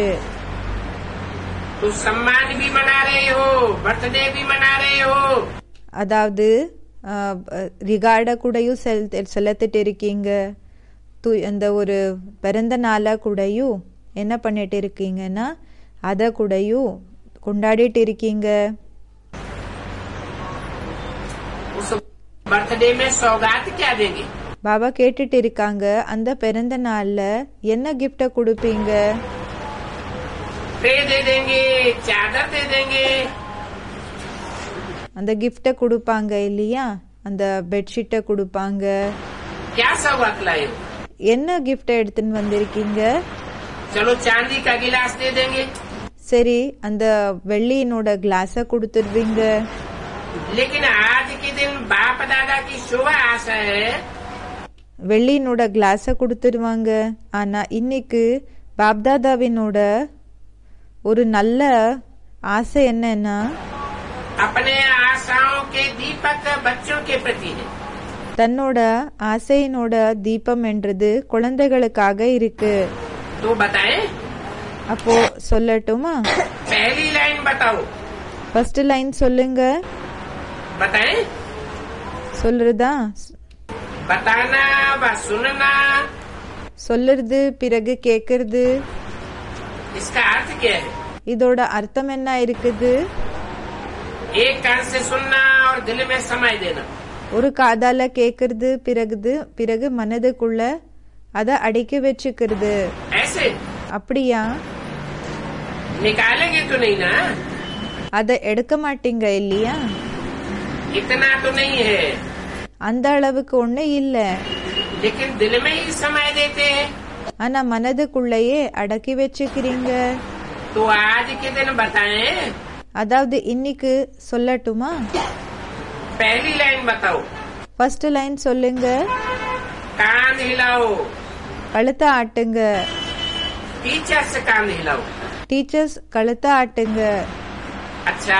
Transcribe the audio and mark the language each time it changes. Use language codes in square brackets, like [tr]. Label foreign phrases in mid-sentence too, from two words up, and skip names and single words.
[hi] तो सम्मान भी मना रहे हो, बर्थडे भी मना रहे हो. [ta] அதாவது ரிகார்ட கூடயும் செலுத்திட்டு இருக்கீங்க, அந்த ஒரு பிறந்த நாளா கூடயும் என்ன பண்ணிட்டு இருக்கீங்கன்னா அத கூடயும் கொண்டாடிட்டு இருக்கீங்க. [hi] उस बर्थडे में सौगात क्या देंगे? [ta] பாபா கேட்டுட்டு இருக்காங்க, அந்த பிறந்த நாள்ல என்ன கிஃப்ட கொடுப்பீங்க? [hi] ट्रे दे देंगे, चादर दे देंगे. [ta] அந்த கிஃப்ட கொடுப்பாங்க இல்லையா, அந்த பெட்ஷீட்டை கொடுப்பாங்க. [hi] क्या सौगात लाए हो? [ta] என்ன கிஃப்ட எடுத்துன்னு வந்திருக்கீங்க? [hi] चलो चांदी का गिलास दे देंगे. [ta] சரி, அந்த வெள்ளியினோட கிளாஸ கொடுத்துருவீங்க. [hi] लेकिन आज के दिन बाप दादा की शुभ आशा है. [ta] வெள்ளியினோட கிளாஸ கொடுத்துருவாங்க. ஆனா இன்னைக்கு பாப்தாதாவினோட ஒரு நல்ல ஆசை என்னன்னா, [hi] अपने आशाओं के दीपक बच्चों के प्रति है. [ta] தன்னோட ஆசையினோட தீபம் என்றது குழந்தைகளுக்காக இருக்கு. [hi] तो बताएं. [ta] அப்போ சொல்லட்டுமா? [hi] पहली लाइन बताओ. [en] first line [ta] சொல்லுங்க. [hi] बताएं. [ta] சொல்றதா? [hi] बताना व सुनना. [ta] சொல்லுறது பிறகு கேக்குறது. [hi] इसका अर्थ क्या है? [ta] இதோட அர்த்தம் என்ன இருக்குது? [hi] एक कान से सुनना और दिल में समाय देना. [ta] ஒரு காதால கேக்குறது, பிறகு மனதுக்குள்ள அத அடக்கி வச்சுக்கிறது. [hi] ऐसे [ta] அப்படியா? [hi] निकालेंगे तो नहीं ना? [ta] அத எடுக்க மாட்டீங்க இல்லையா? [hi] इतना तो नहीं है, [ta] அந்த அளவுக்கு ஒண்ணு இல்ல. [hi] लेकिन दिल में ही समय देते हैं. [ta] ஆனா மனதுக்குள்ளேயே அடக்கி வச்சுக்கிறீங்க. [hi] तो आज के दिन बताएं. [ta] அதாவது இன்னைக்கு சொல்லட்டுமா? [hi] पहली लाइन बताओ. [en] first line [ta] சொல்லுங்க. [hi] कान हिलाओ. [ta] கழுத்தை ஆட்டுங்க. [hi] टीचर्स कान हिलाओ. [ta] டீச்சர்ஸ் கழுத்தை ஆட்டுங்க. [hi] अच्छा,